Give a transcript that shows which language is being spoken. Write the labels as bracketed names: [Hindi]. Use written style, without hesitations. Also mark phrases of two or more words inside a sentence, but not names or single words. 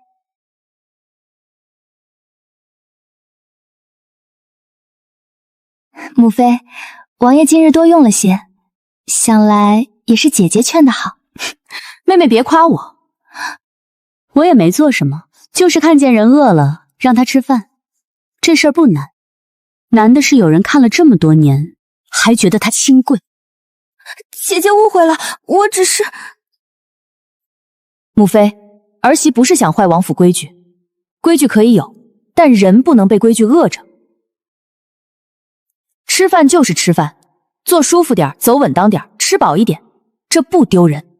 [Chinese] 母妃，王爺今日多用了些，想來也是姐姐勸的好。妹妹別誇我，我也沒做什麼，就是看見人餓了，讓他吃飯。這事兒不難，難的是有人看了這麼多年，還覺得他清貴。姐姐誤會了，我只是…… 母妃，兒媳不是想壞王府規矩，規矩可以有，但人不能被規矩餓着。吃飯就是吃飯，坐舒服點，走穩當點，吃飽一點，這不丟人。